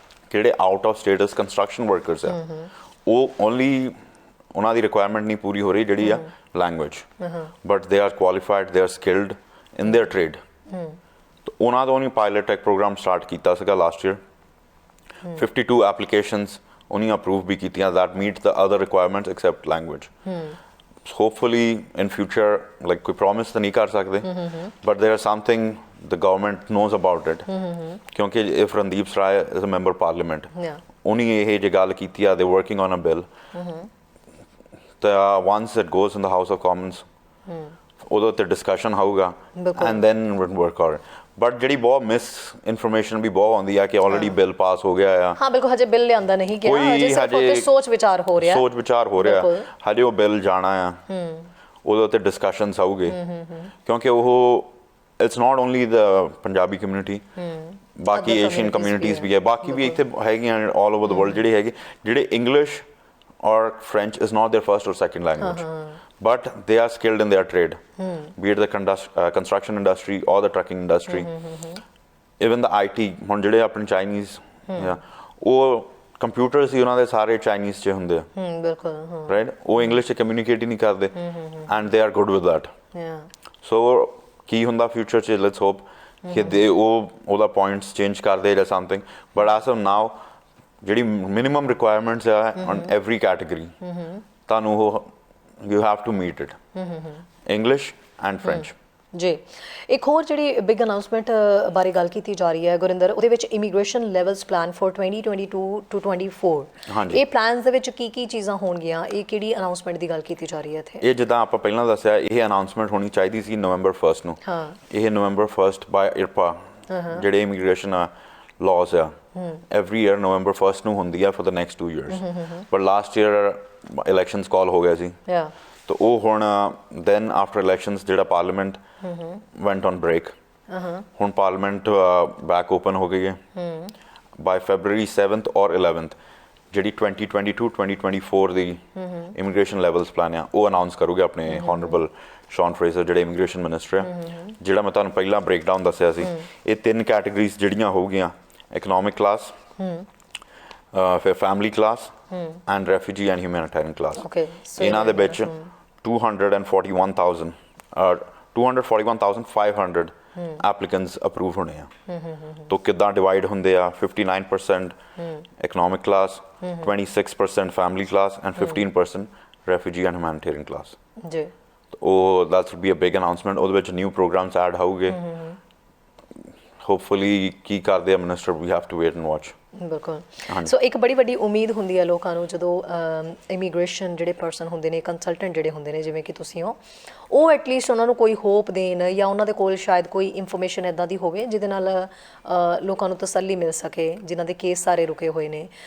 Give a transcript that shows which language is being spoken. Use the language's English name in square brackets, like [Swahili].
[Punjabi] ਜਿਹੜੇ out of status construction workers ਆ, ਉਹ ਓਨਲੀ ਉਹਨਾਂ ਦੀ ਰਿਕੁਆਇਰਮੈਂਟ ਨਹੀਂ ਪੂਰੀ ਹੋ ਰਹੀ ਜਿਹੜੀ ਆ [English] language, but they are qualified, they are skilled in their trade। [Punjabi] ਉਹਨਾਂ ਦਾ ਉਹਨੇ ਪਾਇਲਟ ਟੈਕ ਪ੍ਰੋਗਰਾਮ ਸਟਾਰਟ ਕੀਤਾ ਸੀਗਾ ਲਾਸਟ ਈਅਰ। 52 ਐਪਲੀਕੇਸ਼ਨਸ ਉਹਨੇ ਅਪਰੂਵ ਵੀ ਕੀਤੀਆਂ [English] that meet the other requirements except language। hopefully in future, like [Punjabi] ਕੋਈ promise ਤਾਂ ਨਹੀਂ ਕਰ ਸਕਦੇ, [English] but there is something the government knows about it। ਕਿਉਂਕਿ if Randeep Sarai is a member parliament, [Punjabi] ਉਹਨੇ ਇਹ ਜੇ ਗੱਲ ਕੀਤੀ ਆ, [English] they working on a bill। once it goes in the House of Commons, [Punjabi] ਉਹਦੇ ਉੱਤੇ ਡਿਸਕਸ਼ਨ ਹੋਊਗਾ [English] And then work on. [Punjabi] But ਜਿਹੜੀ ਬਹੁਤ ਮਿਸ ਇਨਫੋਰਮੇਸ਼ਨ ਵੀ ਬਹੁਤ ਆਉਂਦੀ ਆ ਕਿ ਆਲਰੇਡੀ ਬਿੱਲ ਪਾਸ ਹੋ ਗਿਆ ਆ। ਹਾਂ ਬਿਲਕੁਲ, ਹਜੇ ਬਿੱਲ ਲਿਆਂਦਾ ਨਹੀਂ ਗਿਆ, ਹਜੇ ਸਿਰਫ ਉੱਤੇ ਸੋਚ ਵਿਚਾਰ ਹੋ ਰਿਹਾ। ਹਜੇ ਉਹ ਬਿੱਲ ਜਾਣਾ ਆ, ਉਹਦੇ ਉੱਤੇ ਡਿਸਕਸ਼ਨਸ ਆਉਗੇ। [English] ਕਿਉਂਕਿ ਉਹ it's not only the Punjabi community, [Punjabi] ਬਾਕੀ ਏਸ਼ੀਅਨ ਕਮਿਊਨਿਟੀਜ਼ ਵੀ ਹੈ, ਬਾਕੀ ਵੀ ਇੱਥੇ ਹੈਗੀਆਂ ਆਲ ਓਵਰ ਦ ਵਰਲਡ ਜਿਹੜੇ ਹੈਗੇ, ਜਿਹੜੇ English [English] or French is not their first or second language, but they are skilled in their trade, be it the construction industry or the trucking industry, even the IT। [Punjabi] ਹੁਣ ਜਿਹੜੇ ਆਪਣੇ Chinese ਉਹ computers ਹੀ ਉਹਨਾਂ ਦੇ ਸਾਰੇ Chinese 'ਚ ਹੁੰਦੇ ਆ। ਬਿਲਕੁਲ ਰਾਈਟ, ਉਹ ਇੰਗਲਿਸ਼ 'ਚ ਕਮਿਊਨੀਕੇਟ ਹੀ ਨਹੀਂ ਕਰਦੇ [English] And they are good with that. [Punjabi] ਸੋ ਕੀ ਹੁੰਦਾ ਫਿਊਚਰ 'ਚ, ਲੈਟਸ ਹੋਪ ਕਿ ਉਹਦਾ ਪੁਆਇੰਟਸ ਚੇਂਜ ਕਰਦੇ ਜਾਂ something. But S of now ਜਿਹੜੀ ਮਿਨੀਮਮ ਰਿਕੁਆਇਰਮੈਂਟਸ ਆ ਔਨ ਐਵਰੀ ਕੈਟੇਗਰੀ, ਤੁਹਾਨੂੰ ਉਹ [English] you have to meet it, [Punjabi] English and French. ਜੀ, ਇੱਕ ਹੋਰ ਜਿਹੜੀ ਬਿਗ ਅਨਾਊਂਸਮੈਂਟ ਬਾਰੇ ਗੱਲ ਕੀਤੀ ਜਾ ਰਹੀ ਹੈ ਗੁਰਿੰਦਰ, ਉਹਦੇ ਵਿੱਚ immigration levels plan for 2022 to 24। ਇਹ ਪਲਾਨਸ ਦੇ ਵਿੱਚ ਕੀ ਕੀ ਚੀਜ਼ਾਂ ਹੋਣਗੀਆਂ, ਇਹ ਕਿਹੜੀ ਅਨਾਊਂਸਮੈਂਟ ਦੀ ਗੱਲ ਕੀਤੀ ਜਾ ਰਹੀ ਹੈ ਇੱਥੇ? ਇਹ ਜਿੱਦਾਂ ਆਪਾਂ ਪਹਿਲਾਂ ਦੱਸਿਆ, ਇਹ ਅਨਾਊਂਸਮੈਂਟ ਹੋਣੀ ਚਾਹੀਦੀ ਸੀ ਨਵੰਬਰ 1 ਨੂੰ। ਇਹ ਨਵੰਬਰ 1 ਬਾਏ IRPA ਜਿਹੜੇ ਇਮੀਗ੍ਰੇਸ਼ਨ laws ਆ, [English] every year November 1 [Punjabi] ਨੂੰ ਹੁੰਦੀ ਆ [English] for the next 2 years। but last year elections call [Punjabi] ਹੋ ਗਿਆ ਸੀ, ਤਾਂ ਉਹ ਹੁਣ [English] then after elections ਜਿਹੜਾ parliament went on break, ਹੁਣ parliament back open ਹੋ ਗਈ ਹੈ। by February 7th or 11th [Punjabi] ਜਿਹੜੀ 2022-2024 ਦੀ ਇਮੀਗ੍ਰੇਸ਼ਨ ਲੈਵਲਸ ਪਲਾਨ ਆ, ਉਹ ਅਨਾਊਂਸ ਕਰੂਗੇ ਆਪਣੇ ਹੋਨਰੇਬਲ ਸ਼ੌਨ ਫਰੇਜ਼ਰ ਜਿਹੜੇ ਇਮੀਗ੍ਰੇਸ਼ਨ ਮਿਨਿਸਟਰ ਆ। ਜਿਹੜਾ ਮੈਂ ਤੁਹਾਨੂੰ ਪਹਿਲਾਂ ਬ੍ਰੇਕਡਾਊਨ ਦੱਸਿਆ ਸੀ, ਇਹ 3 ਕੈਟੇਗਰੀਜ਼ ਜਿਹੜੀਆਂ ਹੋਊਗੀਆਂ, [English] economic class, ਫਿਰ family class, and refugee and humanitarian class. Okay, so [Punjabi] ਇਹਨਾਂ ਦੇ ਵਿੱਚ 241,000 241,500 applicants approved ਹੋਣੇ ਆ। ਤੋ ਕਿੱਦਾਂ ਡਿਵਾਈਡ ਹੁੰਦੇ ਆ? [English] 59% economic class, 26% family class, and 15% refugee and humanitarian class। [Punjabi] ਜੀ [English] ਉਹ that would be a big announcement। [Punjabi] ਉਹਦੇ ਵਿੱਚ new programs add ਹੋਊਗੇ। [English] hopefully [Punjabi] ਕੀ ਕਰਦੇ ਆ minister, [English] we have to wait and watch। [Punjabi] ਬਿਲਕੁਲ। ਸੋ ਇੱਕ ਬੜੀ ਵੱਡੀ ਉਮੀਦ ਹੁੰਦੀ ਹੈ ਲੋਕਾਂ ਨੂੰ ਜਦੋਂ ਇਮੀਗ੍ਰੇਸ਼ਨ ਜਿਹੜੇ ਪਰਸਨ ਹੁੰਦੇ ਨੇ, ਕੰਸਲਟੈਂਟ ਜਿਹੜੇ ਹੁੰਦੇ ਨੇ ਜਿਵੇਂ ਕਿ ਤੁਸੀਂ ਹੋ, ਉਹ ਐਟਲੀਸਟ ਉਹਨਾਂ ਨੂੰ ਕੋਈ ਹੋਪ ਦੇਣ ਜਾਂ ਉਹਨਾਂ ਦੇ ਕੋਲ ਸ਼ਾਇਦ ਕੋਈ ਇਨਫੋਰਮੇਸ਼ਨ ਇੱਦਾਂ ਦੀ ਹੋਵੇ ਜਿਹਦੇ ਨਾਲ ਲੋਕਾਂ ਨੂੰ ਤਸੱਲੀ ਮਿਲ ਸਕੇ ਜਿਨ੍ਹਾਂ ਦੇ ਕੇਸ ਸਾਰੇ ਰੁਕੇ ਹੋਏ ਨੇ।